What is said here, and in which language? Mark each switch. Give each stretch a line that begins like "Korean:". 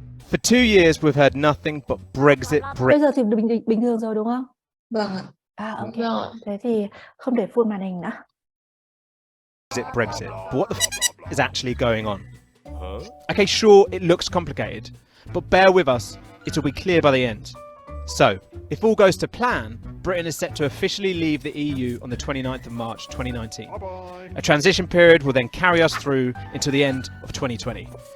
English: For 2 years we've heard nothing but Brexit,
Vietnamese: Bây giờ thì bình thường rồi đúng không? Vâng ạ. Ok. Vâng ạ. Thế thì không để full màn hình nữa.
English: Brexit. But what the f is actually going on? Okay, sure, it looks complicated, but bear with us, it will be clear by the end. So, if all goes to plan, Britain is set to officially leave the EU on the 29th of March 2019. A transition period will then carry us through until the end of 2020.